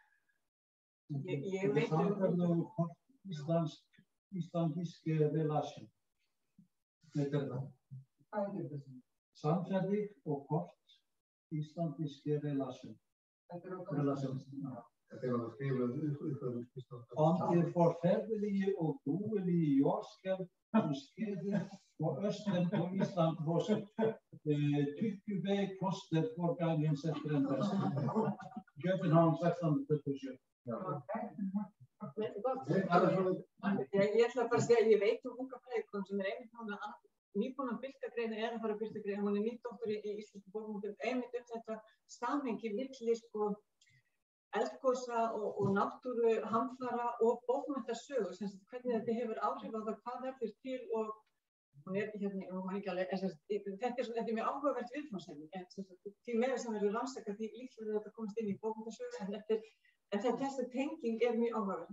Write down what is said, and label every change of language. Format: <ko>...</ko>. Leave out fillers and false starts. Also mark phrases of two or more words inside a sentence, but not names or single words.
<is>Ég veit Íslandísk relation. Þetta er það. Samferði og kort Íslandísk relation. Þetta er að skrifa uppfæðum.</is> <da>Om det forfærdelige og gruelige jordskælv som skete på Østland og Island hos Tykkebæk kloster forgangens efter en versen. København 1647.</da> <is>Ég ætla bara að segja, ég veit unga fræðikonu sem einmitt núna nýbúin að birta greina eða fara að birta greina, hún nýdoktor í íslensku bókmenntum, einmitt þetta samhengi milli sko eldgosa og náttúru hamfara og bókmenntasögu, hvernig þetta hefur áhrif á það hvað verður til og hún ekki alveg, þetta er mjög áhugavert viðfangsefni, því meira sem verður rannsakað því líklega þetta komast inn í bókmenntasögu, en þessi tenging er mjög áhugavert.</is>